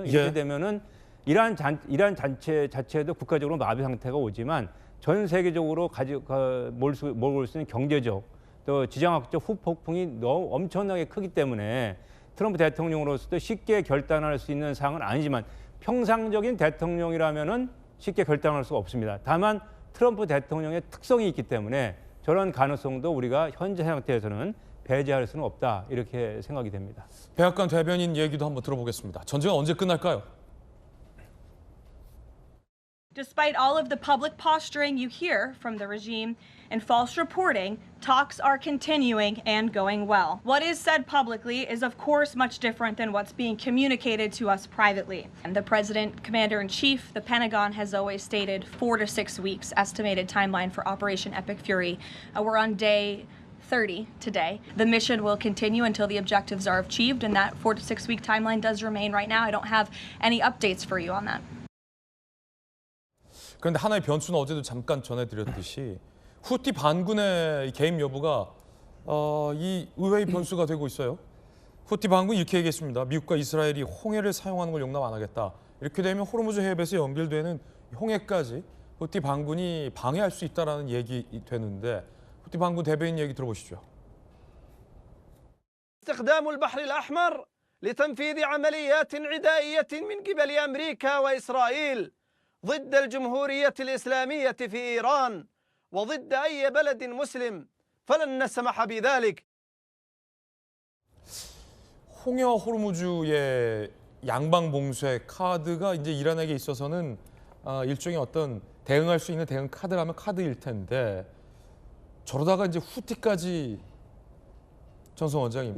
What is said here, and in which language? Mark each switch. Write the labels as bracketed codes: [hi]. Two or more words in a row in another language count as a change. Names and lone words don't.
[ko] 이렇게 되면은 이란 자체도 국가적으로 마비 상태가 오지만 전 세계적으로 몰 수 있는 경제적 또 지정학적 후폭풍이 너무 엄청나게 크기 때문에 트럼프 대통령으로서도 쉽게 결단할 수 있는 사항은 아니지만 평상적인 대통령이라면은 쉽게 결단할 수가 없습니다. 다만 트럼프 대통령의 특성이 있기 때문에 저런 가능성도 우리가 현재 상태에서는 배제할 수는 없다 이렇게 생각이 됩니다. 백악관 대변인 얘기도 한번 들어보겠습니다. 전쟁은 언제 끝날까요? [en] Despite all of the public posturing you hear from the regime and false reporting, talks are continuing and going well. What is said publicly is, of course, much different than what's being communicated to us privately. And the President, Commander-in-Chief, the Pentagon has always stated 4 to 6 weeks estimated timeline for Operation Epic Fury. We're on day 30 today. The mission will continue until the objectives are achieved, and that 4 to 6 week timeline does remain right now. I don't have any updates for you on that. [ko] 그런데 하나의 변수는 어제도 잠깐 전해드렸듯이 후티 반군의 개입 여부가 이 의외의 변수가 되고 있어요. 후티 반군 이렇게 얘기했습니다. 미국과 이스라엘이 홍해를 사용하는 걸 용납 안 하겠다. 이렇게 되면 호르무즈 해협에서 연결되는 홍해까지 후티 반군이 방해할 수 있다는 얘기 되는데 후티 반군 대변인 얘기 들어보시죠. [ar] استخدام البحر الأحمر لتنفيذ عمليات عدائية من قبل أمريكا وإسرائيل ضد الجمهورية الإسلامية في إيران وضد أي بلد مسلم فلن نسمح بذلك. [ko] 홍해와 호르무즈의 양방 봉쇄 카드가 이제 이란에게 있어서는 일종의 어떤 대응할 수 있는 대응 카드라면 카드일 텐데 저러다가 이제 후티까지 전성 원장님